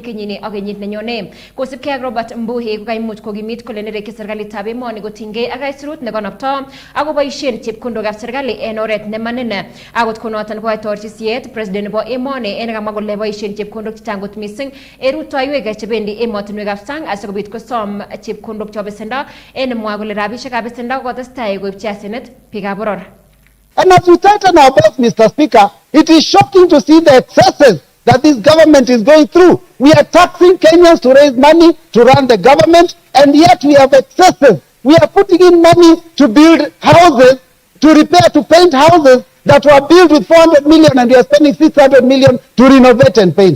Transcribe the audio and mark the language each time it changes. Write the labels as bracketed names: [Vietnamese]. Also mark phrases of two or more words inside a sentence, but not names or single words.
[Kalenjin] kenyini ak kenyit nenyone kosipkei ak Robert Mbuhi ko kaimuch kokimit kole nerekyi serikalitab emoni kotinygei ak aisurut nekonopto ako boisien chepkondokab serikali en oret nemanene akot konoton koaitorchi siet president nebo emoni en kamwa kole boisien chepkondok chechang kot mising en rutoiwek chebendi emotinwekab sang asikobit kosom chepkondok chebo besendo en mwa kole rabisiekab besendo kotestai koipchi asenet biikab boror. [English] And as we tighten our belts, Mr. Speaker, it is shocking to see the excesses that this government is going through. We are taxing Kenyans to raise money to run the government, and yet we have excesses. We are putting in money to build houses, to repair, to paint houses that were built with 400 million, and we are spending 600 million to renovate and paint.